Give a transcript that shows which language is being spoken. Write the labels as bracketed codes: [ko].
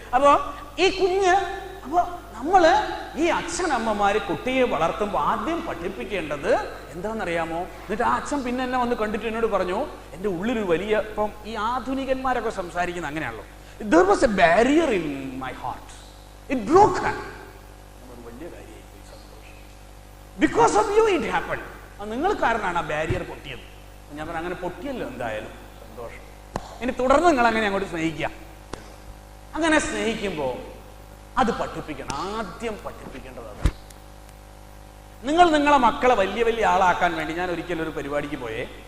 [ml] അപ്പൊ ഈ കുഞ്ഞ്, അപ്പൊ നമ്മള് ഈ അച്ഛനമ്മമാര് കുട്ടിയെ വളർത്തുമ്പോൾ ആദ്യം പഠിപ്പിക്കേണ്ടത് എന്താണെന്നറിയാമോ? എന്നിട്ട് ആ അച്ഛൻ പിന്നെ എന്നെ വന്ന് കണ്ടിട്ട് എന്നോട് പറഞ്ഞു, എൻ്റെ ഉള്ളിലൊരു വലിയ, ഇപ്പം ഈ ആധുനികന്മാരൊക്കെ സംസാരിക്കുന്ന അങ്ങനെയാണല്ലോ, [en] there was a barrier in my heart, it broke. [ml] വലിയ കാര്യമായി, [en] because of you it happened. [ml] നിങ്ങൾ കാരണമാണ് ആ ബാരിയർ പൊട്ടിയത്. ഞാൻ പറഞ്ഞു, അങ്ങനെ പൊട്ടിയല്ലോ, എന്തായാലും സന്തോഷം. ഇനി തുടർന്ന് നിങ്ങൾ അങ്ങനെ അങ്ങോട്ട് സ്നേഹിക്കുക. അങ്ങനെ സ്നേഹിക്കുമ്പോൾ അത് പഠിപ്പിക്കണം. ആദ്യം പഠിപ്പിക്കേണ്ടത് അത്. നിങ്ങളെ മക്കളെ വലിയ വലിയ ആളാക്കാൻ വേണ്ടി ഞാൻ ഒരിക്കലും ഒരു പരിപാടിക്ക് പോയേ.